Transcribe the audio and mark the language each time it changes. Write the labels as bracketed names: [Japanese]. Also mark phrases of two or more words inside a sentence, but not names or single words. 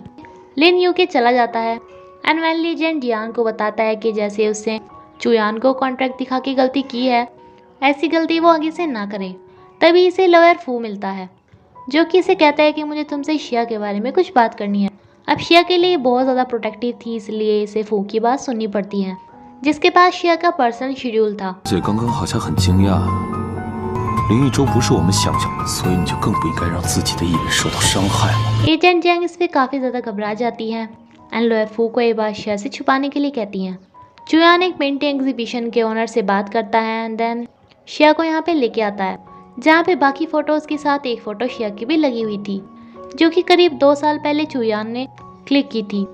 [Hindi] लिन यूके चला जाता है एंड वैनली एजेंट जियान को बताता है कि जैसे उससे चुयान को कॉन्ट्रैक्ट दिखा के गलती की है, ऐसी गलती वो आगे से ना करे। तभी इसे लॉयर फू मिलता है, जो कि इसे कहता है कि मुझे तुमसे शिया के बारे में कुछ बात करनी है। अब शिया के लिए बहुत ज़्यादा प्रोटेक्टिव थी, इसलिए इसे फू की बात सुननी पड़ती है, जिसके पास शिया का [English] personal schedule [Hindi] था। [Chinese] 姐刚刚好像很惊讶，林一舟不是我们想象的，所以你就更不应该让自己的艺人受到伤害了。 [Hindi] एजेंट जैंग इस पर काफ़ी ज़्यादा घबरा जाती है एंड लॉयर फू को ये बात शिया से छुपाने के लिए कहती हैं। चुयान एक [English] painting exhibition [Hindi] के ओनर से बात करता है [English] and then [Hindi] शिया को यहाँ पे लेके आता है, जहाँ पे बाकी फ़ोटोज़ के साथ एक फ़ोटो शिया की भी लगी हुई थी, जो कि करीब 2 साल पहले चुयान ने क्लिक की थी।